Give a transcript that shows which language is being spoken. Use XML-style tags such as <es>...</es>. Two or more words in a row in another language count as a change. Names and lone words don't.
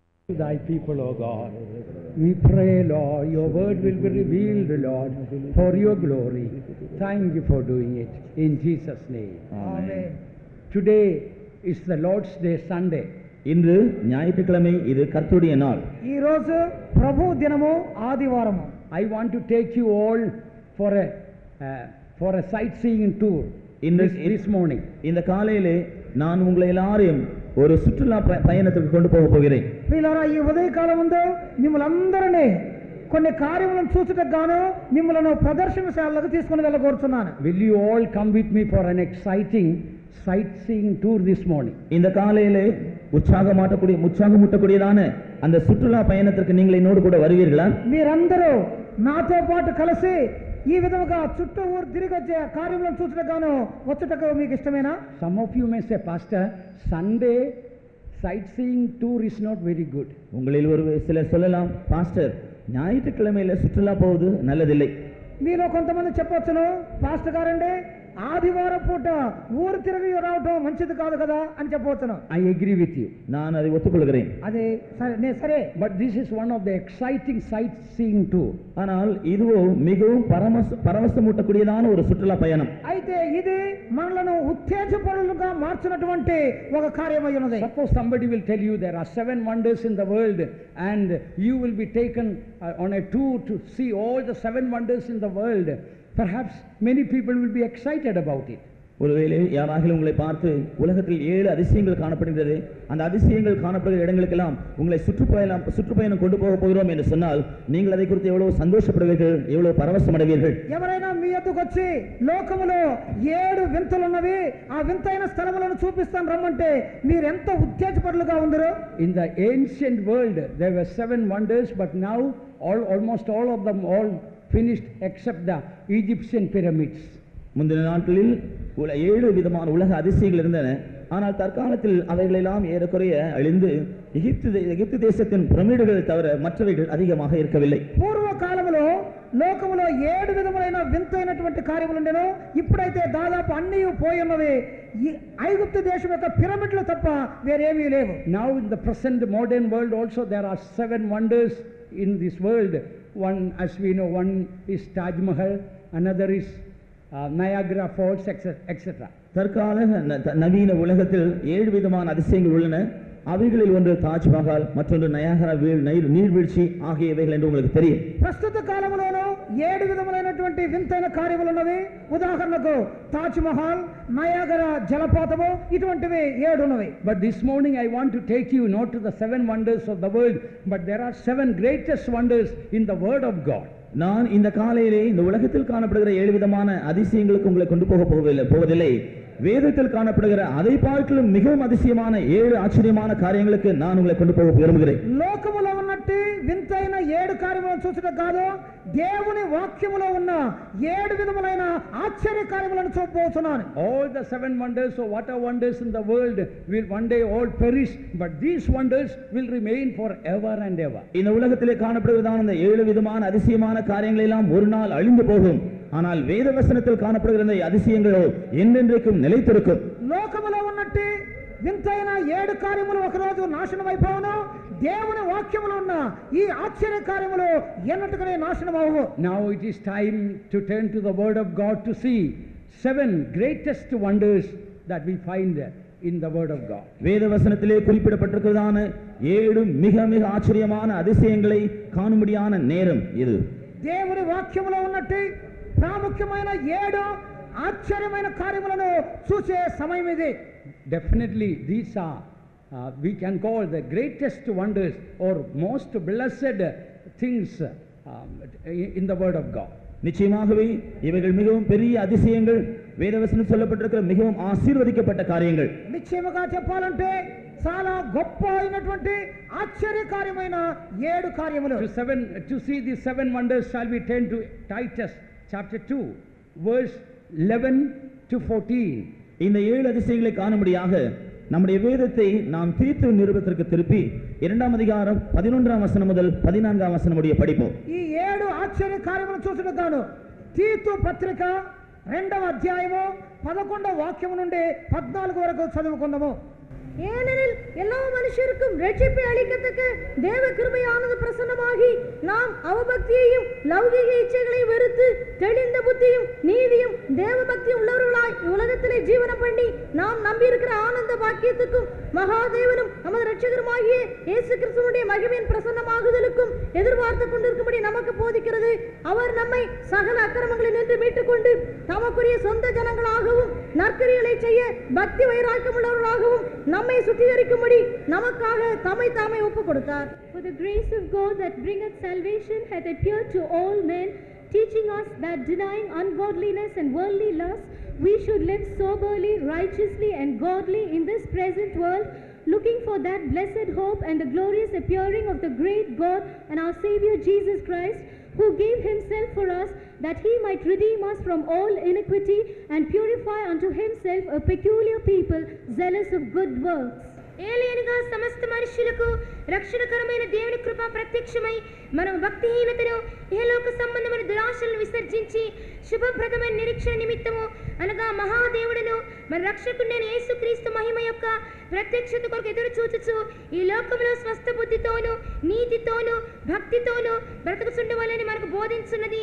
<en>Thy people, O God. We pray, Lord, your word will be revealed, Lord, for your glory. Thank you for doing it. In Jesus' name. Amen. Today is the Lord's Day, Sunday.</en> <ta>இன்று ஞாயிற்றுக்கிழமை, இது கர்த்தருடைய நாள்.</ta> <te>ఈ రోజు ప్రభు దినము ఆదివారము.</te> <en>I want to take you all for a sightseeing tour this morning.</en> <ta>இந்த காலையிலே நான் உங்களை எல்லாரையும் ஒரு சுற்றுலா பயணத்துக்கு கொண்டு போக போகிறேன்.</ta> <te>ప్రియులారా, ఈ ఉదయకాలం ముందు మిమ్మల్ని అందరినీ కొన్ని కార్యములను చూచుటకు గాను మిమ్మల్ని ప్రదర్శనశాలకు తీసుకొని వెళ్ళగోరుచున్నాను.</te> <en>Will you all come with me for an exciting sightseeing tour this morning?</en> <ta>இந்த காலையிலே உற்சாகமூட்டக்கூடியதான அந்த சுற்றுலா பயணத்திற்கு நீங்கள் என்னோடு கூட வருவீர்களா?</ta> <te>మీరందరూ నాతో పాటు కలిసి ఈ విధముగా చుట్టూ ఊరు తిరిగి వచ్చే కార్యములను చూచుటకు గాను వచ్చుటకు మీకు ఇష్టమేనా?</te> <en>Some of you may say, Pastor, Sunday sightseeing tour is not very good.</en> <ta>உங்களில் ஒரு சிலர் சொல்லலாம், பாஸ்டர், ஞாயிற்றுக்கிழமையில சுற்றுலா போவது நல்லதில்லை.</ta> <te>మీలో కొంతమంది చెప్పొచ్చును, పాస్టర్ గారండి ఆదివారం పూట ఊరు తిరిగి రావటం మంచిది కాదు కదా అని చెప్పవచ్చును.</te> <en>I agree with you.</en> <ta>நான் அதை ఒప్పుకొల్கிறேன்.</ta> <te>అది సరే.</te> <en>But this is one of the exciting sightseeing tour.</en> <ta>ஆனால் இதுவோ மிகவும் பரவசமூட்டக்கூடியதான ஒரு சுற்றுலா பயணம்.</ta> <te>అయితే ఇది మనలను ఉత్తేజపరులుగా మార్చినటువంటి ఒక కార్యమై ఉన్నది.</te> <en>Suppose somebody will tell you there are 7 wonders in the world and you will be taken on a tour to see all the 7 wonders in the world. Perhaps many people will be excited about it.</en> <ta>ஒருவேளை யாராகிலும் உங்களை பார்த்து உலகத்தில் 7 அதிசயங்கள் காணப்படுகிறது, அந்த அதிசயங்கள் காணப்படுகிற இடங்களுக்கெல்லாம் உங்களை சுற்றுப்பயணம் கொண்டு போக போகிறோம் என்று சொன்னால் நீங்கள் அதை குறித்து எவ்வளவு சந்தோஷப்படுவீர்கள், எவ்வளவு பரவசமடைவீர்கள்.</ta> <te>ఎవరైనా మీ యొద్దకు వచ్చి లోకములో 7 వింతలు ఉన్నవి, ఆ వింతైన స్థలములను చూపిస్తాను రమ్మంటే మీరు ఎంత ఉత్తేజపరులుగా ఉందరు.</te> <en>In the ancient world there were 7 wonders, but now almost all of them finished except the Egyptian pyramids.</en> <ta>முந்தின நாட்களில் 7 விதமான உலக அதிசயங்கள் இருந்தன. ஆனால் தற்காலத்தில் அவைகளெல்லாம் ஏறக்குறைய அழிந்து எகிப்து தேசத்தின் பிரமிடுகள் தவிர மற்றவைகள் அதிகமாக இருக்கவில்லை.</ta> <te>పూర్వ కాలములో లోకములో 7 విధములైన వింతైనటువంటి కార్యములు ఉండెను. ఇప్పుడైతే దాదాపు అన్నీ పోయి ఉన్నవి. ఐగుప్తు దేశం యొక్క పిరమిడ్లు తప్ప వేరేమీ లేవు.</te> <en>Now in the present modern world also there are 7 wonders in this world. One, as we know, one is Taj Mahal, another is Niagara Falls, etc.</en> <ta>தற்கால நவீன உலகத்தில் 7 விதமான அதிசயங்கள் உள்ளன. அவைகளில் ஒன்று தாஜ்மஹால், மற்றொன்று நயாகரா நீர்வீழ்ச்சி ஆகியவைகள் என்று உங்களுக்கு தெரியும்.</ta> <te>ప్రస్తుత కాలములోనూ 7 విధములైనటువంటి వింతైన కార్యములు ఉన్నవి. ఉదాహరణకు తాజ్ మహల్, నయాగరా జలపాతము, ఇటువంటివి 7 ఉన్నవి.</te> <en>But this morning I want to take you not to the 7 wonders of the world, but there are 7 greatest wonders in the Word of God.</en> <ta>நான் இந்த காலையிலே இந்த உலகத்தில் காணப்படுகிற 7 விதமான அதிசயங்களுக்கு உங்களை கொண்டு போவதில்லை. வேதத்தில் காணப்படுகிற அதை பார்க்கலும் மிகவும் அதிசயமான 7 ஆச்சரியமான காரியங்களுக்கு நான் உங்களை கொண்டு போக விரும்புகிறேன்.</ta> <te>లోకములో ఉన్నట్టు వింతైన 7 కార్యములను చూసడం కాదు, దేవుని వాక్యములో ఉన్న 7 విధములైన ఆశ్చర్య కార్యములను చూపబోతున్నాను.</te> <en>All the 7 wonders or what are wonders in the world will one day all perish, but these wonders will remain forever and ever.</en> <ta>இந்த உலகத்திலே காணப்படுகிறதான இந்த 7 விதமான அதிசயமான காரியங்கள் எல்லாம் ஒரு நாள் அழிந்து போகும். ஆனால் வேத வசனத்தில் காணப்படுகிற இந்த அதிசயங்களோ என்றென்றைக்கும் நிலைத்திருக்கும்.</ta> <te>లోకములో ఉన్నట్టు వింతైన 7 కార్యములు ఒక రోజు నాశనం అయిపోవును. దేవుని వాక్యములో ఉన్న ఈ ఆశ్చర్య కార్యములు ఎన్నటికనే నాశనం అవ్వవు.</te> <en>Now it is time to turn to the Word of God to see 7 greatest wonders that we find in the Word of God.</en> <ta>வேத வசனத்திலே குறிப்பிடப்பட்டிருக்கிறதான 7 மிக மிக ஆச்சரியமான அதிசயங்களை காணும்படியான நேரம் இது.</ta> <te>దేవుని వాక్యములో ఉన్నట్టు ప్రాముఖ్యమైన 7 ఆశ్చర్యమైన కార్యములను చూసే సమయం ఇది.</te> <en>Definitely these are we can call the greatest wonders or most blessed things in the Word of God.</en> <ta>நிச்சயமாகவே இவைகள் மிகவும் பெரிய அதிசயங்கள், வேதவசனம் சொல்லப்பட்டிருக்கிற மிகவும் ஆசீர்வதிக்கப்பட்ட காரியங்கள்.</ta> <te>నిశ్చయముగా చెప్పాలంటే చాలా గొప్ప అయినటువంటి ఆశ్చర్య కార్యమైన 7 కార్యములు.</te> <en>To see these 7 wonders shall we turn to Titus chapter 2 verse 11 to 14.</en> <ta>இந்த 7 அதிசயங்களை காணும்படியாக நம்முடைய வேதத்தை நாம் தீத்து நிருபத்திற்கு திருப்பி 2ஆம் அதிகாரம் 11ஆம் வசனம் முதல் 14ஆம் வசனம் முடிய படிப்போம்.</ta> <te>ఈ 7 ఆశ్చర్య కార్యములను చూసుటకు గాను తీతు పత్రిక 2వ అధ్యాయము 11వ వాక్యము నుండి 14 వరకు చదువుకుందాము.</te> <ta>ஏனெனில் எல்லா மனுஷருக்கும் ரட்சிப்பை அளிக்கத்தக்க தேவ கிருபையானது பிரசன்னமாகி நாம் அவபக்தியையும் லௌகிக இச்சைகளையும் வெறுத்து தெளிந்த புத்தியும் நீதியும் தேவ பக்தியும் உள்ளவர்களாய் உலகத்திலே ஜீவனம் பண்ணி நாம் நம்பியிருக்கிற ஆனந்த பாக்கியத்துக்கும் மகாதேவனும் நமது ரட்சகருமாகிய இயேசு கிறிஸ்துவினுடைய மகிமையின் பிரசன்னமாகுதலுக்கும் எதிர்பார்த்து கொண்டிருக்கும்படி நமக்கு போதிக்கிறது. அவர் நம்மை சகல அக்கிரமங்களில் நின்று மீட்டுக் கொண்டு தமக்குரிய சொந்த ஜனங்களாகவும் நற்கிரியலை செய்ய பக்தி வைராக்கியம் உள்ளவர்களாகவும் நம்மை சுத்திகரிக்கும்படி நமக்காக தம்மை தாமே ஒப்புக் கொடுத்தார்.</ta> <en>For the grace of God that bringeth salvation hath appeared to all men, teaching us that denying ungodliness and worldly lust, we should live soberly, righteously and godly in this present world, looking for that blessed hope and the glorious appearing of the great God and our Savior Jesus Christ, who gave himself for us, that he might redeem us from all iniquity and purify unto himself a peculiar people, zealous of good works.</en> <te>ఏలియనగా సమస్త మనుషులకు రక్షణకరమైన దేవుని కృప ప్రత్యక్షమై మనం భక్తిహీనతను ఇహలోక సంబంధమైన దురాశలను విసర్జించి శుభప్రదమైన నిరీక్షణ నిమిత్తము అనగా మహాదేవుడును మన రక్షకుడైన యేసుక్రీస్తు మహిమ యొక్క ప్రత్యక్షత కొరకు ఎదురు చూచుచు ఈ లోకంలో స్వస్థ బుద్ధితోను నీతితోను భక్తితోను బ్రతుకుచుండవలని మనకు బోధించున్నది.</te>